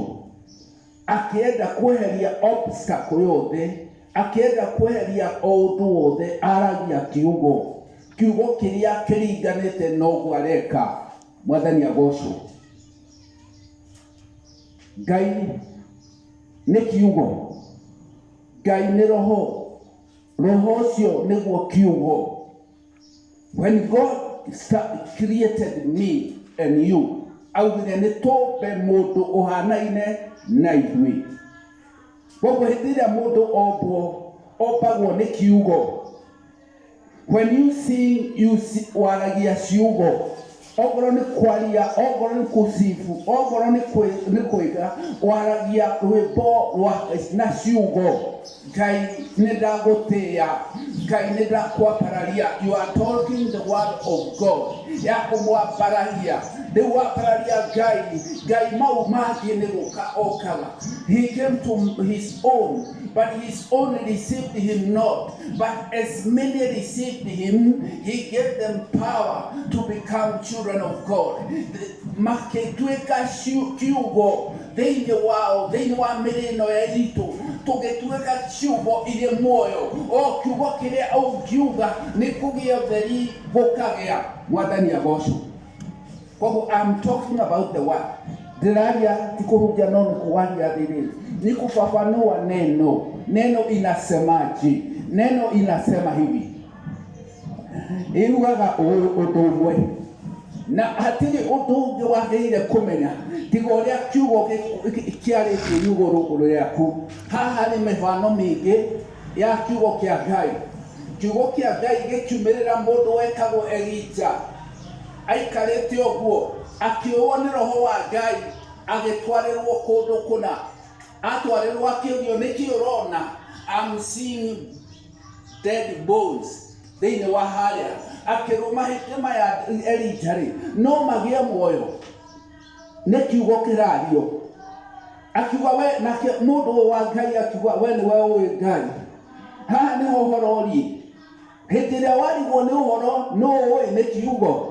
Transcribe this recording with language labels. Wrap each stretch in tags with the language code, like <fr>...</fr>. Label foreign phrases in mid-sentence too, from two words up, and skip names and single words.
<ki>Akĩenda kweheria obstacle yothe, akĩenda kweheria ũndũ wothe aragia kiugo. Kiugo kĩrĩa kĩringanĩte noguo areka. Mwathani agocwo. Ngai nĩ kiugo. Ngai nĩ roho. Roho ũcio nĩguo kiugo.</ki> <en>When God created me and you,</en> <ki>augire nĩ tũmbe mũndũ ũhanaine na ithuĩ. Koguo hĩndĩ ĩrĩa mũndũ ombagwo nĩ kiugo.</ki> <en>When you sing,</en> <ki>waragia ciugo. Okorwo nĩ kwaria, okorwo nĩ kũcibu, okorwo nĩ kũiga, waragia rwĩmbo na ciugo. Ngai nĩ ndagũtĩĩa, Ngai nĩ ndakwambararia.</ki> <en>You are talking the word of God.</en> <ki>Ya kũmwambararia. Rĩu wambararia Ngai, Ngai mau mangĩ nĩ gũka okaga.</ki> <en>He came to his own, but his own received him not. But as many received him, he gave them power to become children of God.</en> <ki>Makĩtuĩka kiugo thĩinĩ wao, thĩinĩ wa mĩrĩ ĩno ya itũ, tũgĩtuĩka ciugo irĩ muoyo. O kiugo kĩrĩa ũngiuga nĩ kũgĩa ũtheri gũkagĩa. Mwathani agocwo.</ki> <en>Koguo I'm talking about the word.</en> <ki>Ndĩraria ti kũhunjia no nĩ kũwaria thĩinĩ.</ki> <sw>Ni kufafanua neno. Neno inasemaje? Neno inasema hivi.</sw> <ki>Irugaga ũndũ ũmwe. Na hatirĩ ũndũ ũngĩ wagĩrĩire kũmenya tiga ũrĩa kiugo kĩarĩtio igũrũ rĩaku. Haha nĩ mĩfano mĩingĩ ya kiugo kĩa Ngai. Kiugo kĩa Ngai gĩkiumĩrĩra mũndũ wetagwo Elija. Aikarĩte ũguo akĩoywo nĩ roho wa Ngai agĩtwarĩrwo kũndũ kũna. Atwarĩrwo akĩũrio nĩkĩ ũrona?</ki> <en>I'm seeing dead bones.</en> <ki>Thĩinĩ wa harĩa akĩrũma hĩndĩ ya Elija rĩ, no magĩe muoyo. Nĩ kiugo kĩrario. Akiuga we nake mũndũ wa Ngai akiuga we nĩwe ũĩ Ngai. Haha nĩho ũhoro ũrĩ. Hĩndĩ ĩrĩa warigwo nĩ ũhoro no ũĩ nĩ kiugo.</ki>